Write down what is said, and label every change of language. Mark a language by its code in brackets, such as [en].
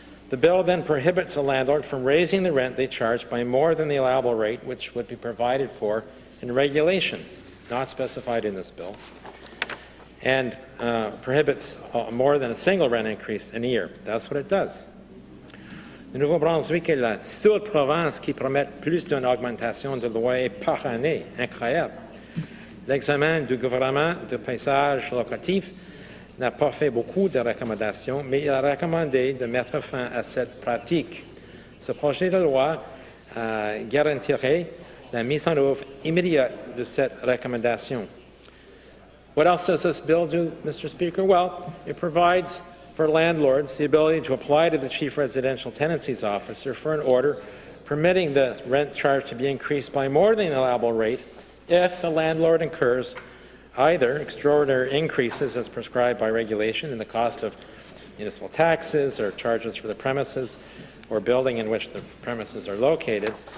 [en] The bill then prohibits a landlord from raising the rent they charge by more than the allowable rate, which would be provided for in regulation, not specified in this bill, and prohibits more than a single rent increase in a year. That's what it does. [fr] Le Nouveau-Brunswick est la seule province qui promet plus d'une augmentation de loyer par année. Incroyable. L'examen du gouvernement de paysage locatif n'a pas fait beaucoup de recommandations, mais il a recommandé de mettre fin à cette pratique. Ce projet de loi garantirait la mise en œuvre immédiate de cette recommandation. [en] What else does this bill do, Mr. Speaker? Well, it provides for landlords the ability to apply to the Chief Residential Tenancies Officer for an order permitting the rent charge to be increased by more than the allowable rate if the landlord incurs either extraordinary increases as prescribed by regulation in the cost of municipal taxes or charges for the premises or building in which the premises are located,